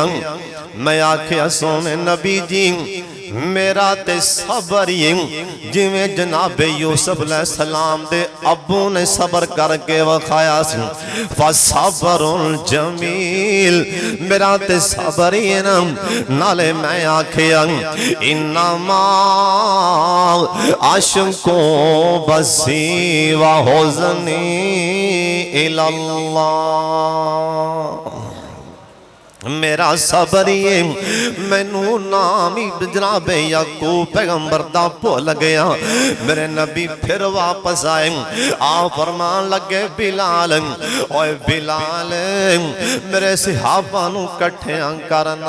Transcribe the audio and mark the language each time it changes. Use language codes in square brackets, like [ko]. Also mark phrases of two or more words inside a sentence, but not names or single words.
[pa] میں آکھیا سوہنے نبی جی میرا تے صبر ہی جویں جناب یوسف علیہ السلام دے ابو نے صبر کر کے وکھایا سی. [ar] فصبر جميل [pa] میرا تے صبر ہی نا. نالے میں آکھیا [ar] إنما أشكو بثي وحزني إلى الله. [pa] میرا صبر ہی مینوں نام ہی جناب یعقوب پیغمبر دا بھل گیا. میرے نبی فیر واپس آئے. آ فرمان لگے بلال اوئے بلال میرے صحابہ نوں اکٹھیاں کرنا.